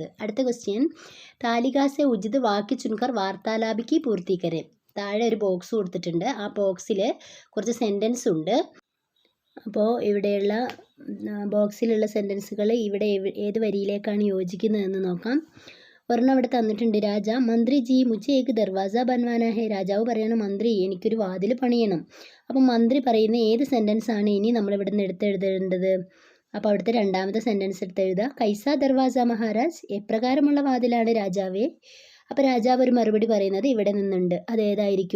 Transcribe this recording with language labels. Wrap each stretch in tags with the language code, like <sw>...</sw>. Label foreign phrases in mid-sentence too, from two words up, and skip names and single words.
<ml>അടുത്ത ക്വസ്റ്റ്യൻ,</ml> <hi>तालिका से उचित वाक्य चुनकर वार्तालाप को पूर्ण करें.</hi> <ml>താഴെ ഒരു ബോക്സ് കൊടുത്തിട്ടുണ്ട്. ആ ബോക്സിൽ കുറച്ച് സെൻറ്റൻസ് ഉണ്ട്. അപ്പോൾ ഇവിടെയുള്ള ബോക്സിലുള്ള സെൻറ്റൻസുകൾ ഇവിടെ ഏത് വരിയിലേക്കാണ് യോജിക്കുന്നതെന്ന് നോക്കാം. ഒരെണ്ണം ഇവിടെ തന്നിട്ടുണ്ട്.</ml> <hi>राजा मंत्री जी മുझे एक दरवाज़ा बनवाना है.</hi> <ml>രാജാവ് പറയണം, മന്ത്രി എനിക്കൊരു വാതിൽ പണിയണം. അപ്പം മന്ത്രി പറയുന്ന ഏത് സെൻറ്റൻസ് ആണ് ഇനി നമ്മളിവിടെ നിന്ന് എടുത്തെഴുതേണ്ടത്? അപ്പോൾ അവിടുത്തെ രണ്ടാമത്തെ സെൻറ്റൻസ് എടുത്തെഴുതുക.</ml> <hi>कैसा दरवाज़ा महाराज,</hi> <ml>എപ്രകാരമുള്ള വാതിലാണ് രാജാവേ? അപ്പോൾ രാജാവ് ഒരു മറുപടി പറയുന്നത് ഇവിടെ നിന്നുണ്ട്. അതേതായിരിക്കും?</ml>